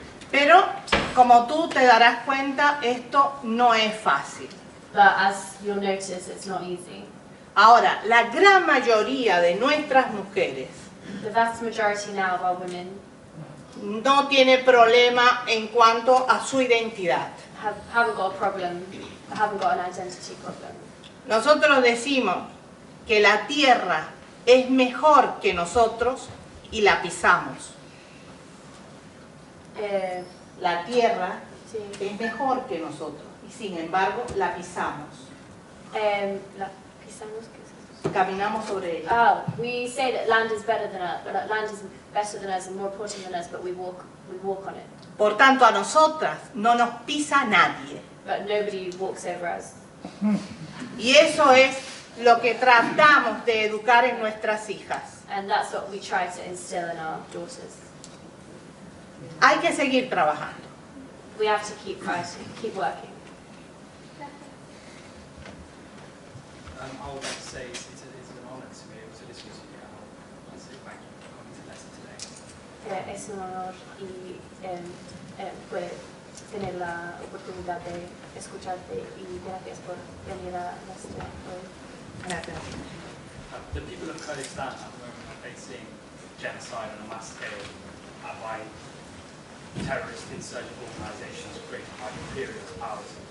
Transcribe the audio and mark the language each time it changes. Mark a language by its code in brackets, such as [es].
[es] Pero, como tú te darás cuenta, esto no es fácil. [en] But as you'll notice, it's not easy. [es] Ahora, la gran mayoría de nuestras mujeres [en] The vast majority now of our women [es] no tiene problema en cuanto a su identidad. [en] haven't got a problem, haven't got an identity problem. [es] Nosotros decimos que la tierra es mejor que nosotros y la pisamos. Eh, La tierra sí. es mejor que nosotros y sin embargo la pisamos. La pisamos, ¿qué es eso? Caminamos sobre ella. [en] Oh, we say that land is better than us, land is better than us and more important than us, but we walk on it. [es] Por tanto, a nosotras no nos pisa nadie. [en] But nobody walks over us. [es] Y eso es lo que tratamos de educar en nuestras hijas. [en] And that's what we try to instill in our daughters. [es] Hay que seguir trabajando. [en] We have to keep fighting, keep working. I would like to say it's an honor to be able to listen to you. I want to say thank you for coming to Leicester today. [es] Es un honor y pues, tener la oportunidad de escucharte y gracias por venir a Leicester hoy. Gracias. [en] The people of Kurdistan at the moment are facing genocide on a mass scale by terrorist insurgent organisations created by imperialist powers.